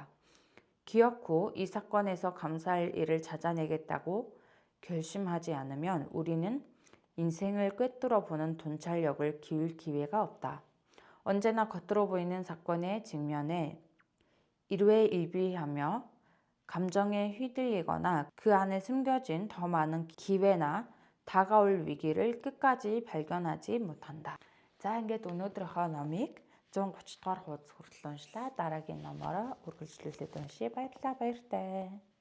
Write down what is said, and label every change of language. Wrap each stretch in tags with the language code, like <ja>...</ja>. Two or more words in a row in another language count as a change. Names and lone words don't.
<ko>기억 후 이 사건에서 감사할 일을 찾아내겠다고 결심하지 않으면 우리는 인생을 꿰뚫어 보는 통찰력을 키울 기회가 없다. 언제나 겉으로 보이는 사건의 직면에 일회일비하며 감정에 휘둘리거나 그 안에 숨겨진 더 많은 기회나 다가올 위기를 끝까지 발견하지 못한다.</ko> <mn>За ингээд өнөөдрийнхөө номыг 130 дугаар хуудас хүртэл уншлаа. Дараагийн номороо үргэлжлүүлээд уншия. Баярлалаа, баяртай.</mn>